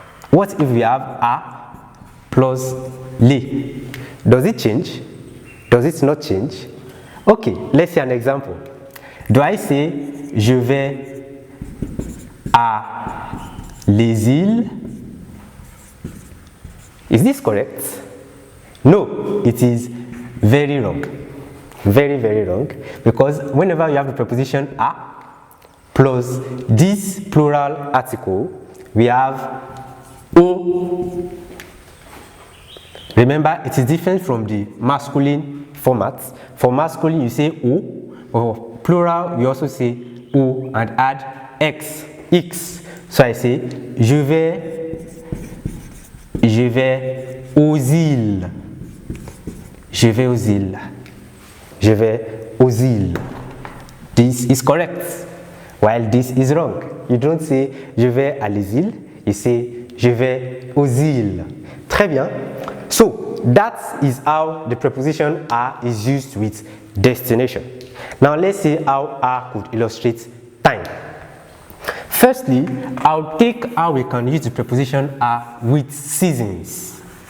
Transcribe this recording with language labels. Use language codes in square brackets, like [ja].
[en] What if we have a plus les? Does it change? Does it not change? Okay, let's see an example. Do I say [fr] je vais à les îles? [en] Is this correct? No, it is very wrong. Very, very wrong. Because whenever you have the preposition a plus this plural article, we have o. Remember, it is different from the masculine format. For masculine, you say o. For plural, you also say o and add x. So I say [fr] je vais aux îles. Je vais aux îles. Je vais aux îles. [en] This is correct, while this is wrong. You don't say [fr] je vais à les îles, [en] you say [fr] je vais aux îles. Très bien. [en] So that is how the preposition a is used with destination. Now let's see how a could illustrate time. Firstly, I'll take how we can use the preposition a with seasons.